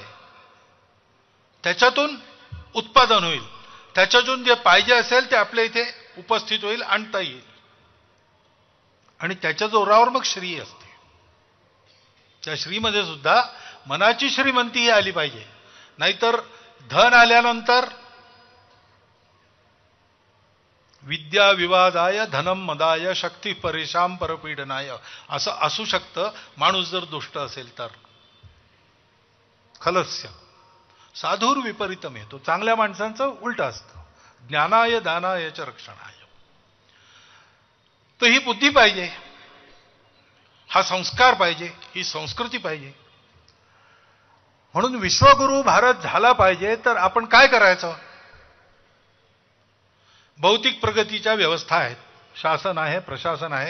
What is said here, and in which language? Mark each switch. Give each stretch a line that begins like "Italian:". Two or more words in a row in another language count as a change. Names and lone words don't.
Marathi: त्याच्यातून उत्पादन होईल, त्याच्यातून जे पाहिजे असेल ते आपल्या इथे उपस्थित होईल, आणता येईल. आणि त्याच्या जोरावर मग श्री असते. त्या श्रीमध्ये सुद्धा मनाची श्रीमंती ही आली पाहिजे. नाहीतर धन आल्यानंतर
Sanskrit: विद्या विवादाय धनम मदाय शक्ती परेशाम परपीडनाय
Marathi: असं असू शकतं. माणूस जर दुष्ट असेल तर
Sanskrit: खलस्य साधूर विपरीतम
Marathi: येतो. चांगल्या माणसांचं उलट असतं.
Sanskrit: ज्ञानाय दानायच रक्षणाय.
Marathi: तर ही बुद्धी पाहिजे, हा संस्कार पाहिजे, ही संस्कृती पाहिजे. म्हणून विश्वगुरु भारत झाला पाहिजे तर आपण काय करायचं? भौतिक प्रगतीच्या व्यवस्था आहेत, शासन आहे, प्रशासन आहे.